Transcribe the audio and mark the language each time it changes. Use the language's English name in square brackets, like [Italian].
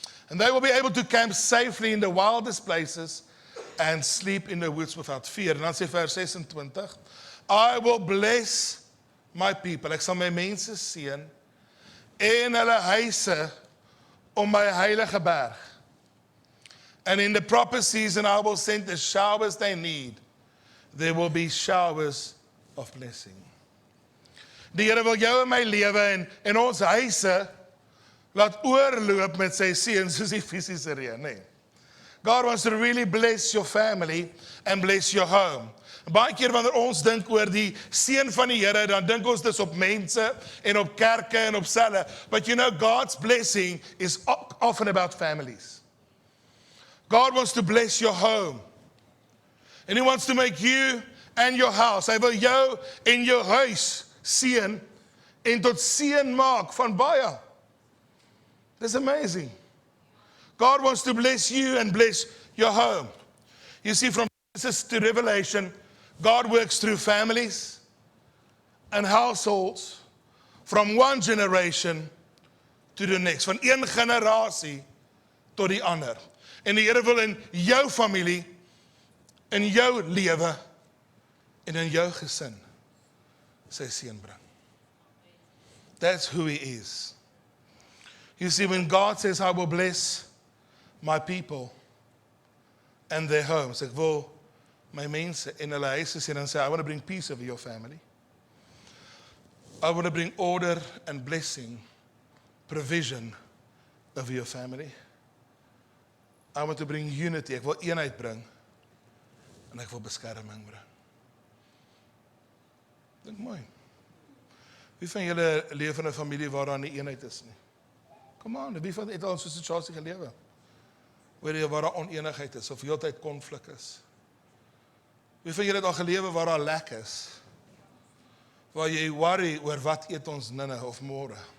[English] And they will be able to camp safely in the wildest places and sleep in the woods without fear. [Afrikaans] En dan sê vers 26, [English] I will bless my people. [Afrikaans] Ek sal my mense seën en hulle huise om my heilige berg. [English] And in the proper season I will send the showers they need. There will be showers of blessing. [Afrikaans] Die Here wil jou en my lewe en ons huise laat oorloop met sy seën soos die fisiese reën, nee. [English] God wants to really bless your family and bless your home. [Afrikaans] Baie keer wanneer ons dink oor die seën van die Here, dan dink ons dis op mense en op kerke en op selle. [English] But you know, God's blessing is often about families. God wants to bless your home. And He wants to make you and your house. [Afrikaans] Hy wil jou en jou huis seën en tot seën maak van baie. [English] That's amazing. God wants to bless you and bless your home. You see, from Genesis to Revelation, God works through families and households from one generation to the next. [Afrikaans] Van een generasie tot die ander. En die Here wil in jou familie, in jou lewe en in jou gesin sy seën bring. [English] That's who He is. You see, when God says, I will bless my people and their homes, [Afrikaans] ek wil my mense en hulle huise sien en sê, [English] I want to bring peace over your family. I want to bring order and blessing, provision over your family. I want to bring unity. [Afrikaans] Ek wil eenheid bring en ek wil beskerming bring. Dink mooi. Wie van julle leef in 'n familie waar daar nie eenheid is nie? [English] Come on, [Afrikaans] wie van het al in so 'n situasie gelewe? Waar daar oneenigheid is of heeltyd konflik is? Wie van julle het al gelewe waar daar lek is? Waar jy worry oor wat eet ons ninne of môre?